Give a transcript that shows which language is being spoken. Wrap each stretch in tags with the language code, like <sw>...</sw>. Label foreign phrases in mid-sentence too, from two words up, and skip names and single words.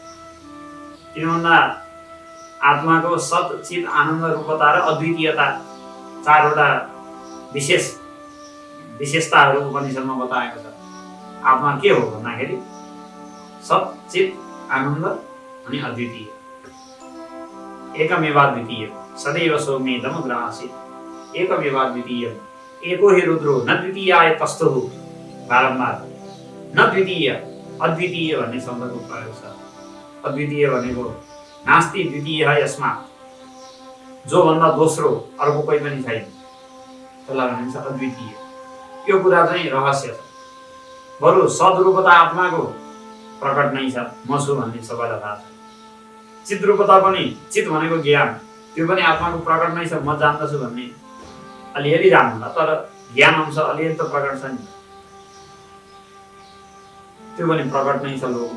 <ne>किन भन्दा आत्माको सत चित आनन्द रूपता र अद्वितीयता चारवटा विशेषताहरू उपनिषदमा बताएको छ। आत्मा के हो भन्दाखेरि सत चित आनन्द अनि अद्वितीय,</ne> <sa>एकमेवाद्वितीय, सदैव सौम्येदमुग्रासीत्, एकमेवाद्वितीय, एको हि रुद्रो न द्वितीयाय तस्थुः।</sa> <ne>बारम्बार न द्वितीय, अद्वितीय भन्ने शब्दको प्रयोग छ। अद्वितीय भनेको</ne> <sa>नास्ति द्वितीय यस्मात्,</sa> <ne>जो भन्दा दोस्रो अर्को कोही पनि छैन, त्यसलाई भनिन्छ अद्वितीय। यो कुरा चाहिँ रहस्य छ। बरु सद्रूपता आत्माको प्रकट नै छ, म छु भन्ने सबैलाई थाहा छ। चिद्रूपता पनि, चित भनेको ज्ञान, त्यो पनि आत्माको प्रकट नै छ, म जान्दछु भन्ने अलिअलि जान्नुला, तर ज्ञान अंश अलिअलि त प्रकट छ नि, त्यो पनि प्रकट नै छ लोकमा।</ne>